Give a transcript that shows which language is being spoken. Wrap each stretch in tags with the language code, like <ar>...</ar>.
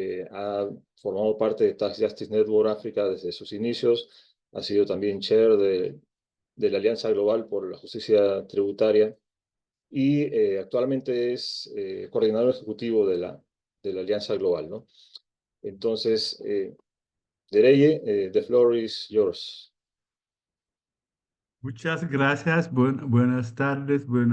<es>Ha formado parte de Tax Justice Network África desde sus inicios. Ha sido también chair de la Alianza Global por la Justicia Tributaria y actualmente es coordinador ejecutivo de la Alianza Global, ¿no? Entonces,</es> <en>Dereye, the floor is yours.</en> <es>Muchas gracias, buenas tardes,</es>